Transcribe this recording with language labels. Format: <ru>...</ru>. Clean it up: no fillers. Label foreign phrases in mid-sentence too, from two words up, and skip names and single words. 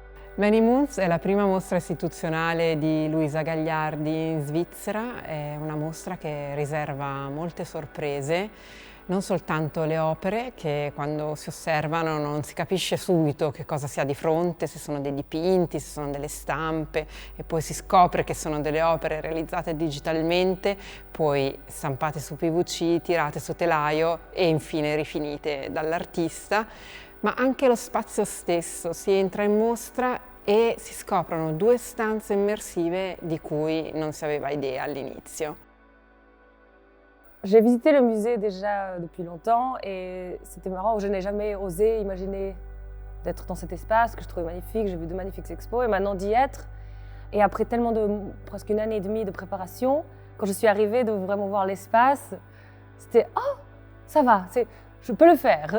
<it>Many Moons è la prima mostra istituzionale di Luisa Gagliardi in Svizzera, è una mostra che riserva molte sorprese, non soltanto le opere che quando si osservano non si capisce subito che cosa si ha di fronte, se sono dei dipinti, se sono delle stampe e poi si scopre che sono delle opere realizzate digitalmente, poi stampate su PVC, tirate su telaio e infine rifinite dall'artista. Ma anche lo spazio stesso, si entra in mostra e si scoprono due stanze immersive di cui non si aveva idea all'inizio.</it> <fr>J'ai visité le musée déjà depuis longtemps et c'était marrant, je n'ai jamais osé imaginer d'être dans cet espace que je trouvais magnifique, j'ai vu de magnifiques expos et maintenant d'y être. Et après presque une année et demie de préparation, quand je suis arrivée de vraiment voir l'espace, c'était « Oh, ça va, je peux le faire !»</fr>